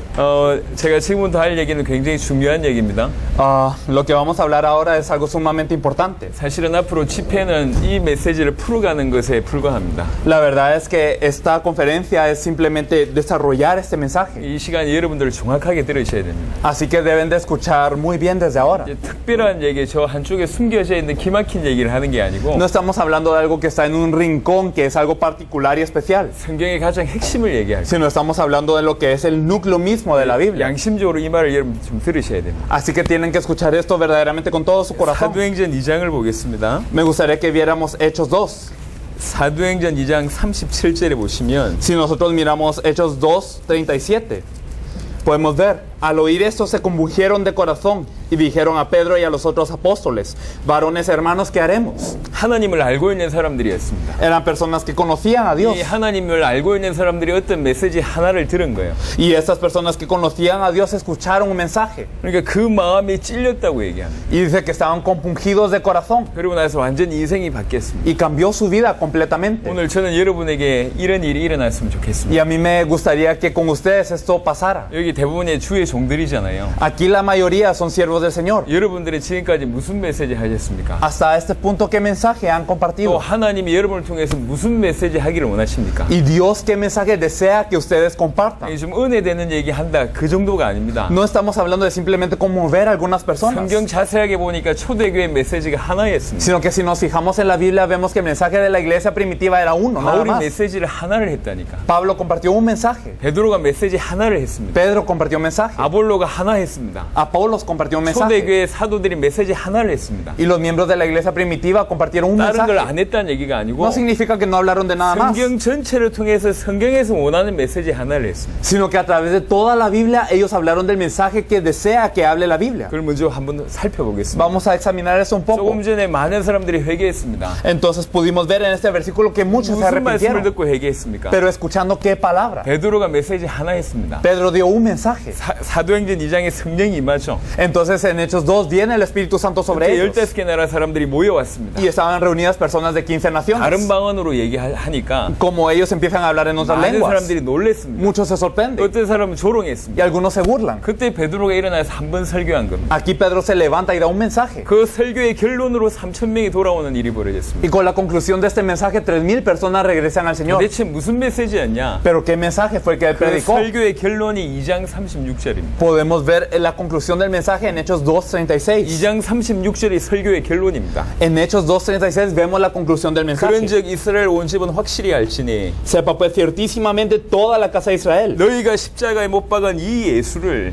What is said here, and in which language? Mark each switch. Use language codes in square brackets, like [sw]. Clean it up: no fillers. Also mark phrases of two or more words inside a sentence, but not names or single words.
[ko] 제가 지금부터 할 얘기는 굉장히 중요한 얘기입니다. [es] Lo que vamos a hablar ahora es algo sumamente importante. [ko] 사실은 앞으로 집회는 이 메시지를 풀어가는 것에 불과합니다. [es] La verdad es que esta conferencia es simplemente desarrollar este mensaje. [ko] 이 시간에 여러분들 정확하게 들으셔야 됩니다. [es] Así que deben de escuchar muy bien desde ahora. [ko] 특별한 얘기, 저 한쪽에 숨겨져 있는 기막힌 얘기를 하는 게 아니고 [es] No estamos hablando de algo que está en un rincón, que es algo particular y especial, [ko] 성경의 가장 핵심을 얘기할 [es] sino estamos hablando de lo que es el núcleo mismo de la Biblia. [ko] 양심적으로 이 말을 여러분 좀 들으셔야 됩니다. [es] Así que tienen que escuchar esto verdaderamente con todo su corazón. [ko] 사도행전 2장을 보겠습니다. [es] Me gustaría que viéramos Hechos 2. [ko] 사도행전 2장 37절에 보시면 [es] Si nosotros miramos Hechos 2:37, podemos ver, al oír esto se compungieron de corazón y dijeron a Pedro y a los otros apóstoles, varones hermanos, ¿qué haremos? [ko] 하나님을 알고 있는 사람들이었습니다. [es] Eran personas que conocían a Dios. [ko] 이 하나님을 알고 있는 사람들이 어떤 메시지 하나를 들은 거예요. [es] Y estas personas que conocían a Dios escucharon un mensaje. [ko] 그러니까 그 마음이 찔렸다고 얘기합니다. [es] Y dice que estaban compungidos de corazón. [ko] 그리고 나서 완전히 인생이 바뀌었습니다. [es] Y cambió su vida completamente. [ko] 오늘 저는 여러분에게 이런 일이 일어났으면 [es] Y [ko] 좋겠습니다. [es] a mí me gustaría que con ustedes esto pasara. [ko] 여기 대부분의 주의 종들이잖아요. [es] Aquí la mayoría son siervos del Señor. [ko] 여러분들이 지금까지 무슨 메시지 하셨습니까? [es] Hasta este punto, ¿qué mensaje han [ko] 또 [es] compartido? [ko] 하나님이 여러분을 통해서 무슨 메시지 하기를 원하십니까? [es] Y Dios, ¿qué mensaje desea que ustedes compartan? [ko] 이게 좀 은혜되는 얘기 한다 그 정도가 아닙니다. [es] No estamos hablando de simplemente conmover a algunas personas, [ko] 성경 자세하게 보니까 초대교회 메시지가 하나였습니다. [es] sino que si nos fijamos en la Biblia vemos que el mensaje de la iglesia primitiva era uno, nada [ko] 바울이 [es] más. [ko] 메시지를 하나를 했다니까. [es] Pablo compartió un mensaje. [ko] 베드로가 메시지 하나를 했습니다. [es] Pedro compartió un mensaje. [ko] 아볼로가 하나 했습니다. [es] Apolos compartió un mensaje. [ko] 초대교회 사도들이 메시지 하나를 했습니다. [es] Y los miembros de la iglesia primitiva compartieron un [ko] 다른 걸 [es] mensaje. [ko] 안 했다는 얘기가 아니고 [es] No significa que no hablaron de nada más, [ko] 성경 전체를 통해서 성경에서 원하는 메시지 하나를 했습니다. [es] sino que a través de toda la Biblia ellos hablaron del mensaje que desea que hable la Biblia. [ko] 그걸 먼저 한번 살펴보겠습니다. [es] Vamos a examinar eso un poco. [ko] 조금 전에 많은 사람들이 회개했습니다. [es] Entonces pudimos ver en este versículo que muchos se [ko] 무슨 말씀을 [es] arrepintieron, [ko] 듣고 회개했습니까? [es] pero escuchando qué palabra. [ko] 베드로가 메시지 하나 했습니다. [es] Pedro dio un mensaje. [ko] 사도행전 2장에 성령이 임하죠. [es] Entonces en Hechos 2 viene el Espíritu Santo sobre ellos [ko] 15개 나라 사람들이 모여왔습니다. [es] y estaban reunidas personas de 15 [ko] 다른 [es] naciones. [ko] 방언으로 얘기하니까 [es] Como ellos empiezan a hablar en otras [ko] 많은 [es] lenguas, [ko] 사람들이 놀랬습니다. [es] muchos se sorprenden [ko] 어떤 사람은 [es] y [ko] 조롱했습니다. [es] algunos se burlan. [ko] 그때 베드로가 일어나서 한 번 설교한 겁니다. [es] Aquí Pedro se levanta y da un mensaje. [ko] 그 설교의 결론으로 3,000명이 돌아오는 일이 벌어졌습니다. [es] Y con la conclusión de este mensaje, 3,000 personas regresan al Señor. [ko] 대체 무슨 메시지였냐? [es] Pero ¿qué mensaje fue el que él [ko] 그 [es] predicó? [ko] 설교의 결론이 2장 36절입니다. [es] Podemos ver la conclusión del mensaje en Hechos 2:36. [ko] 2장 36절이 설교의 결론입니다. [es] En Hechos 2:36 vemos la conclusión del mensaje. [ko] 그런즉 이스라엘 온 집은 확실히 알지니 [es] Sepa pues ciertísimamente toda la casa de Israel [ko] 너희가 십자가에 못 박은 이 예수를